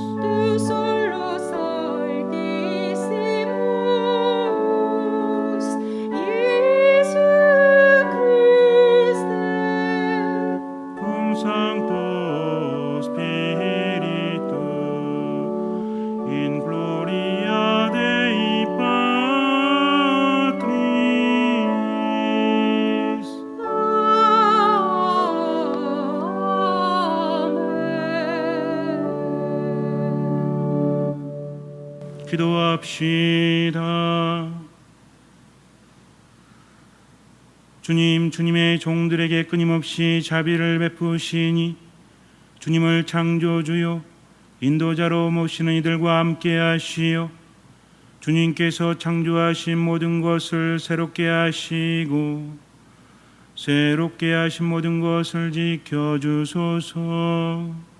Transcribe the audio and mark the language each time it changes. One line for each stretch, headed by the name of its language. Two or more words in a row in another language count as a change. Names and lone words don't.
Latin: tu solus Altissimus, Iesu Christe, cum Sancto Spiritu, in gloria Dei Patris. Amen.
Korean: 기도합시다. 주님, 주님의 종들에게 끊임없이 자비를 베푸시니 주님을 창조주요 인도자로 모시는 이들과 함께 하시어 주님께서 창조하신 모든 것을 새롭게 하시고 새롭게 하신 모든 것을 지켜주소서.